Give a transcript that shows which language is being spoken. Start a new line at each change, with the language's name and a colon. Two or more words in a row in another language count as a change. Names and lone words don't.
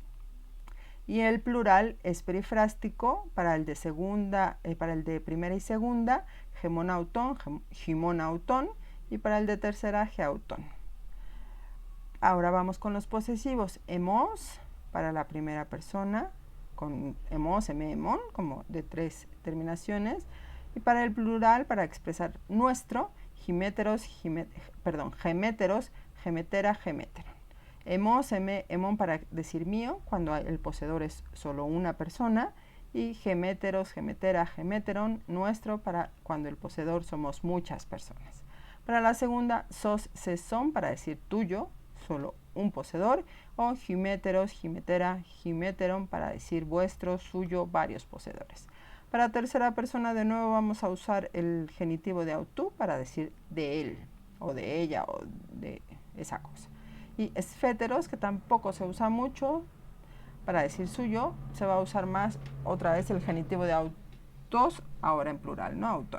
Spanish: Y el plural es perifrástico para el de segunda, para el de primera y segunda,
Greek: ἡμῶν αὐτῶν, ὑμῶν αὐτῶν,
Spanish: y para el de tercera, geautón. Ahora vamos con los posesivos. Hemos, para la primera persona, con
Greek: ἐμός, ἐμόν,
Spanish: como de 3 terminaciones, y para el plural, para expresar nuestro,
Greek: ἡμέτερος, ἡμετέρα, ἡμέτερον. ἐμός, ἐμόν
Spanish: para decir mío, cuando el poseedor es solo una persona, y
Greek: ἡμέτερος, ἡμετέρα, ἡμέτερον,
Spanish: nuestro, para cuando el poseedor somos muchas personas. Para la segunda,
Greek: σός, σή, σόν,
Spanish: para decir tuyo, solo un poseedor, o
Greek: ὑμέτερος, ὑμετέρα, ὑμέτερον,
Spanish: para decir vuestro, suyo, varios poseedores. Para tercera persona, de nuevo vamos a usar el genitivo de autú para decir de él, o de ella, o de esa cosa. Y esféteros, que tampoco se usa mucho para decir suyo, se va a usar más otra vez el genitivo de autos, ahora en plural, no autón.